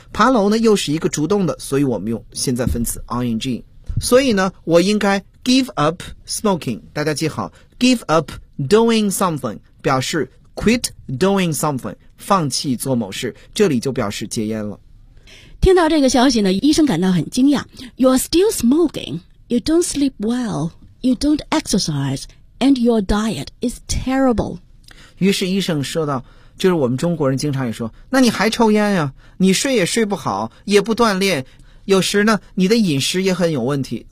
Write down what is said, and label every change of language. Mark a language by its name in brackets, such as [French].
[Chinese] 爬楼呢又是一个主动的，所以我们用现在分词 ing。所以呢，我应该 [English] give up smoking。 [Chinese] 大家记好， [English] give up doing something [Chinese] 表示 [English] quit doing something， [Chinese] 放弃做某事，这里就表示戒烟了。听到这个消息呢，医生感到很惊讶。 [English] You're still smoking, you don't sleep well, you don't exercise, and your diet is terrible. [Chinese] 于是医生说道，就是我们中国人经常也说，那你还抽烟呀，你睡也睡不好，也不锻炼，有时呢，你的饮食也很有问题。